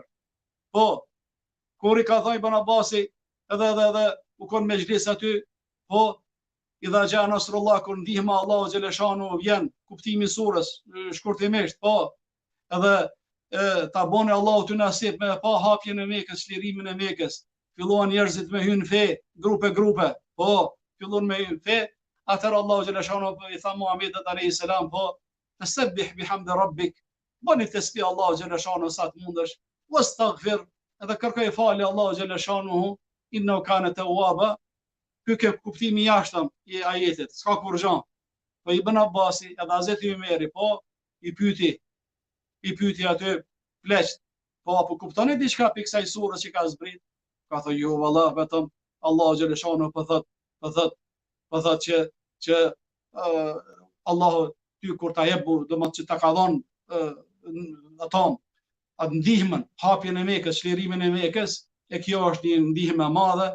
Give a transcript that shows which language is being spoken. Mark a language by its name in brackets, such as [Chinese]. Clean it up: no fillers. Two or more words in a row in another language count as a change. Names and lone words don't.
[Albanian] Po, kur i ka thënë Ibn Abbasi edhe u kon me xhlis aty, po [Arabic] إذا جاء نصر الله [Albanian] kur ndihma Allahu xhaleshanu vjen, kuptimi i surës shkurtimisht, po edhe ta bone Allahu ty nasip me pa hapjen e Mekës, çlirimin e Mekës. Filluan njerëzit me hyn fe, grupe, po, fillon me hyn fe, atëherë Allahu xhaleshanu i tha Muhamedit [Arabic] عليه السلام, [Albanian] po, [Arabic] تسبح بحمد ربك, [Albanian] bani tasbih Allahu xhaleshanu sa të mundesh, wastaghfir, edhe kërkoj falje Allahu xhaleshanu, [Arabic] إنه كان توابا. [Albanian] Ky kuptimi i jashtëm i ajetit, s'ka kurrë. Po Ibn Abbasi edhe Hazreti Umeri, po i pyeti aty pleqt, po apo kuptoni diçka pikë kësaj surës që ka zbrit? Ka thënë jo valla, vetëm Allahu xhaleshanu po thot që Allahu ty kur ta jep, domethënë që ta ka dhënë atë ndihmën, hapjen e Mekës, çlirimin e Mekës, e kjo është një ndihmë e madhe.